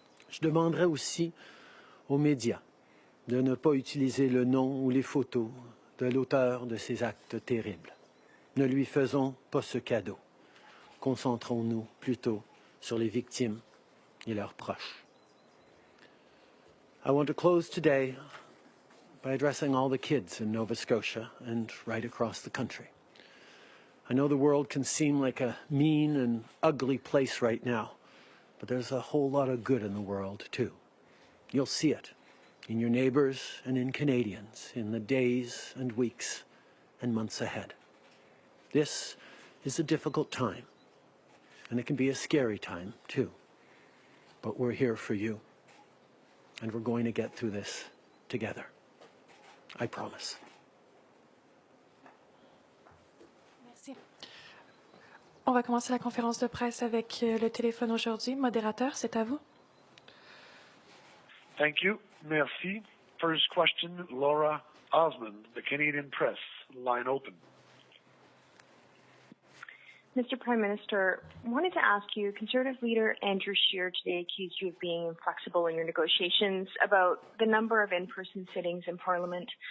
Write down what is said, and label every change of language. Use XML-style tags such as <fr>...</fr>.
<fr>Je demanderai aussi aux médias de ne pas utiliser le nom ou les photos de l'auteur de ces actes terribles. Ne lui faisons pas ce cadeau. Concentrons-nous plutôt sur les victimes et leurs proches.</fr> <en>I want to close today by addressing all the kids in Nova Scotia and right across the country. I know the world can seem like a mean and ugly place right now, but there's a whole lot of good in the world too. You'll see it in your neighbors and in Canadians in the days and weeks and months ahead. This is a difficult time, and it can be a scary time too, but we're here for you. And we're going to get through this together. I promise.</en> <fr>Merci. On va commencer la conférence de presse avec le téléphone aujourd'hui. Modérateur, c'est à vous.</fr> <en>Thank you. Merci. First question, Laura Osmond, the Canadian Press. Line open. Mr. Prime Minister, I wanted to ask you, Conservative leader Andrew Scheer today accused you of being inflexible in your negotiations about the number of in-person sittings in Parliament.</en>